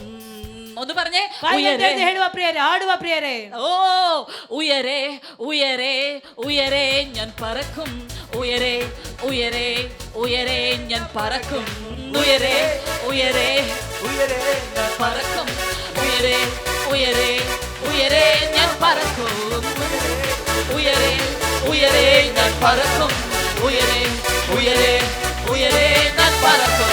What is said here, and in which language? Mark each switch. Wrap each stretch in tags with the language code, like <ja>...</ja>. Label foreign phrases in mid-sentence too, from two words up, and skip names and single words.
<ml>ഒന്ന് പറഞ്ഞേ, ഉയരെ</ml> <kn>ಹೇಳುವ ಪ್ರಿಯರೇ, ಆಡುವ ಪ್ರಿಯರೇ.</kn> <ml>ഓ ഉയരെ ഉയരെ ഉയരെ ഞാൻ പറക്കും, ഉയരെ ഉയരെ ഉയരെ ഞാൻ പറക്കും, ഉയരെ ഉയരെ ഉയരെ ഞാൻ പറക്കും, ഉയരെ ഉയരെ ഉയരെ ഞാൻ പറക്കും, ഉയരെ ഉയരെ ഞാൻ പറക്കും, ഉയരെ ഉയരെ ഉയരെ ഞാൻ പറക്കും.</ml>